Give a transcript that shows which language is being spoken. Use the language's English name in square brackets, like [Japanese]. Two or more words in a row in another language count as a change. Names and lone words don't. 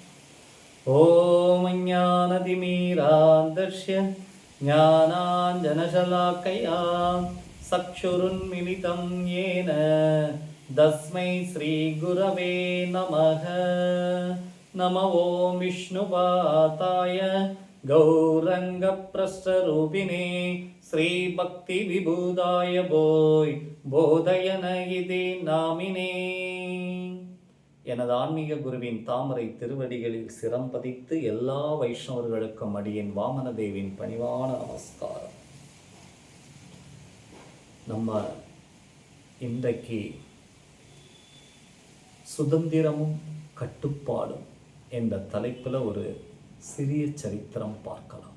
[Sanskrit] ॐ ज्ञानतिमिरान्धस्य ज्ञानाञ्जनशलाकया चक्षुरुन्मिलितं येन तस्मै श्रीगुरवे नमः। नमो विष्णुपादाय गौरङ्गप्रस्थरूपिणे श्रीभक्तिविबुधाय बोधयन इति नामिने। [Tamil] எனது ஆன்மீக குருவின் தாமரை திருவடிகளில் சிரம் பதித்து எல்லா வைஷ்ணவர்களுக்கும் அடியின் வாமனதேவின் பணிவான நமஸ்காரம். நம்ம இன்றைக்கு சுதந்திரமும் கட்டுப்பாடும் என்ற தலைப்பில் ஒரு சிறிய சரித்திரம் பார்க்கலாம்.